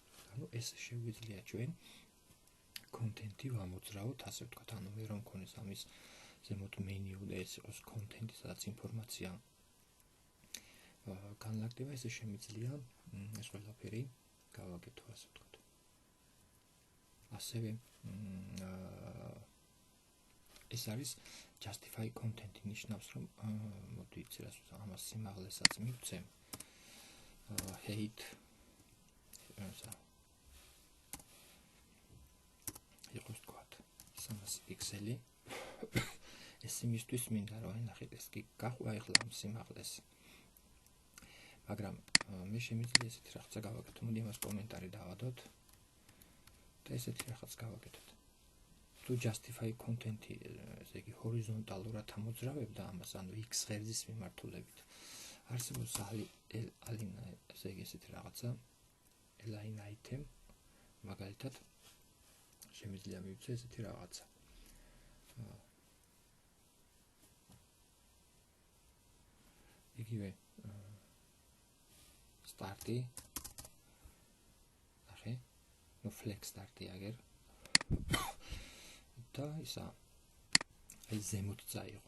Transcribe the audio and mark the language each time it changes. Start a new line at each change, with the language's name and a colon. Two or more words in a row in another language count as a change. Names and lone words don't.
Georgian: ანუ ეს შეგვიძლია ჩვენ კონტენტი ვამოძრავოთ, ასე ვთქვათ, ანუ მე რომ მქონდეს ამის ზემოთ მენიუ და ეს იყოს კონტენტი, სადაც ინფორმაცია განლაგდება, ესე შემიძლია ეს ყველაფერი გავაკეთო, ასე ვთქვათ. ასევე ეს არის
English: justify content-ი,
Georgian: ნიშნავს რომ მოდი იცი რას ვთქვა, ამას სიმაღლესაც მივცემ. height იყოს თქვათ 300 პიქსელი. ეს იმისთვის მინდა რომ აი ნახეთ ეს კი გაყვა ეხლა ამ სიმაღლეს. მაგრამ მე შემიძლია ესეთი რაღაცა გავაკეთო, მოდი ამას კომენტარი დავადოთ და ესეთი რაღაც გავაკეთოთ. თუ
English: justify content-ი
Georgian: ესე იგი ჰორიზონტალურად ამოძრავებდა ამას, ანუ x ღერძის მიმართულებით. არსებობს align ესე იგი ესეთი რაღაცა
English: align item,
Georgian: მაგალითად შემიძლია მივცე ესეთი რაღაცა. იგივე start-ი ნახე, ნუ
English: flex start-ი
Georgian: აგერ და ისა აი ზემოთ წაიღო.